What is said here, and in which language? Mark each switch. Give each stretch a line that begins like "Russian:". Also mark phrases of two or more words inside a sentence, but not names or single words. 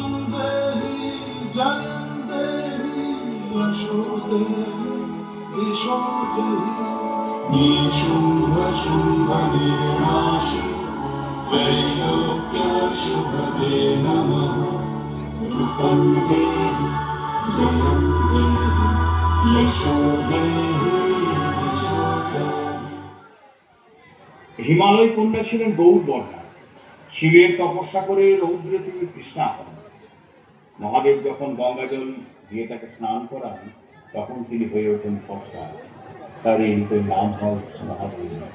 Sanskrit: देहि जयं देहि यशो देहि दिशो जयि निशुम्भ शुम्भ निर्नाशि त्रैलोक्य शुभदे नमः रूपं देहि जयं देहि यशो देहि दिशो जयि
Bangla: হিমালয় কন্যা ছিলেন গৌর বর্ণা। শিবের তপস্যা করে রৌদ্রে তিনি তৃষ্ণা হন। মহাদেব যখন গঙ্গাজল দিয়ে তাকে স্নান করান তখন তিনি হয়ে ওঠেন ফর্সা। তার এই রূপের নাম হয় মহাদেব।